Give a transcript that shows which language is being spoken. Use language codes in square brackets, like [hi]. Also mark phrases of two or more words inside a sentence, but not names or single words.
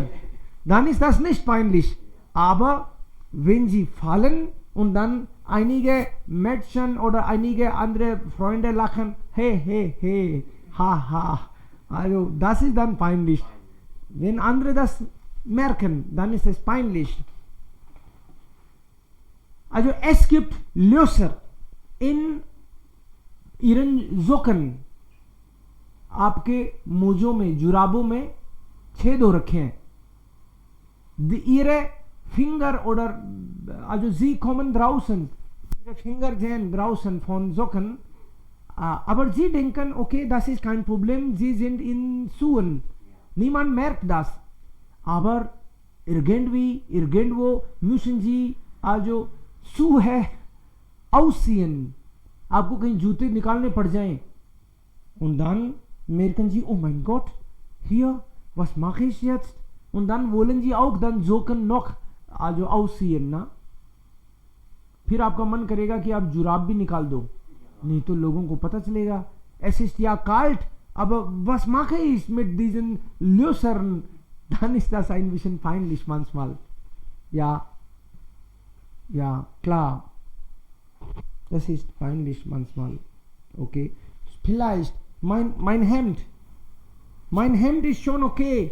[de] Dann ist das nicht peinlich. Aber wenn Sie fallen und dann einige Mädchen oder einige andere Freunde lachen, hey, hey, hey, ha, ha. Also das ist dann peinlich. Wenn andere das merken, dann ist es peinlich. Also es gibt Löcher in ihren Socken, [hi] आपके मोजों में, जुराबों में छेद हो रखे हैं. [de] Ihre Finger oder also sie kommen draußen, ihre Finger sehen draußen von Socken, aber sie denken, okay, das ist kein Problem, sie sind in Schuhen, niemand merkt das, aber irgendwie, irgendwo müssen sie also Schuhe ausziehen, [hi] आपको कहीं जूते निकालने पड़ जाएं, [de] und dann merken sie, oh mein Gott, hier, was mache ich jetzt? Und dann wollen sie auch dann Socken noch also ausziehen, ना? [hi] फिर आपका मन करेगा कि आप जुराब भी निकाल दो, नहीं तो लोगों को पता चलेगा. [de] Es ist ja kalt, aber was mache ich mit diesen Löchern? Dann ist das ein bisschen peinlich manchmal. Ja, ja, klar. Das ist peinlich manchmal. Okay. Vielleicht mein Hemd ist schon okay.